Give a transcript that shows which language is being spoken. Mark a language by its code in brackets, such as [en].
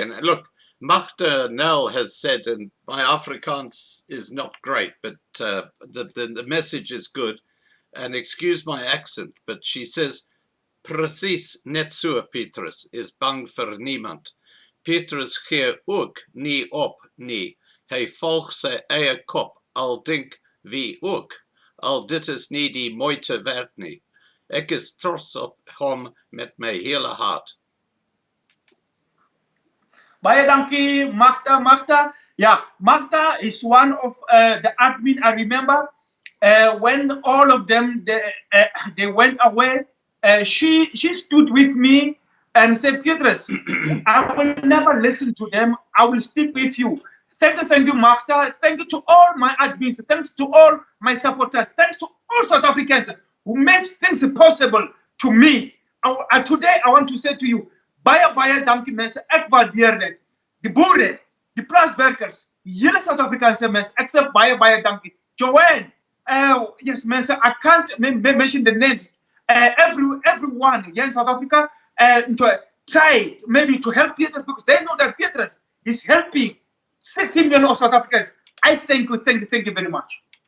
[en] And look, Magda Nel has said, and my Afrikaans is not great, but the message is good. And excuse my accent, but she says, [af] precies net so, Petrus, is bang vir niemand. Petrus gee ook nie op nie. Hy volg sy eie kop, al dink wie ook. Al dit is nie die moeite werd nie. Ek is trots op hom met my hele hart. Baie dankie, Magda. [en] Magda, yeah, Magda is one of the admin. I remember when all of them they went away. She stood with me and said, Petrus, I will never listen to them. I will stick with you. Thank you, Magda. Thank you to all my admins. Thanks to all my supporters. Thanks to all South Africans who made things possible to me. Today, I want to say to you, [af] baie dankie mense, ek waardeer dit. Die boere, die plaaswerkers, hele Suid-Afrikaanse mense, ek sê baie dankie. [en] Joanne, yes mense, I can't mention the names. Everyone here in South Africa to try maybe to help Petrus, because they know that Petrus is helping 16 million of South Africans. I thank you very much.